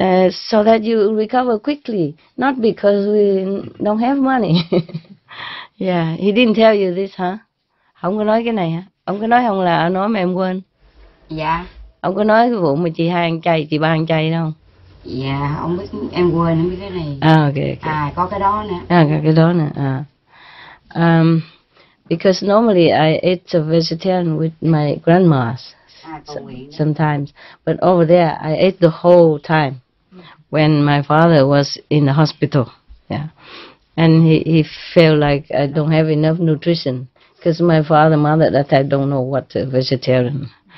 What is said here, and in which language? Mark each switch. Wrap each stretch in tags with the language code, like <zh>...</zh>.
<en>So that you recover quickly, not because we don't have money. Yeah, he didn't tell you this, huh?</en> <vi>Không có nói cái này hả? Ông có nói không là nói mà em quên? Dạ. Ông có nói cái vụ mà chị hai ăn chay, chị ba ăn chay đâu? Dạ, ông biết em quên em biết cái này.</vi> <en>Okay.</en> <vi>Có cái đó nữa. Có cái đó nữa.</vi> <en>Because normally I ate a vegetarian with my grandmas sometimes, but over there I ate the whole time when my father was in the hospital. Yeah. And he felt like I don't have enough nutrition because my father and mother that I don't know what vegetarian.</en>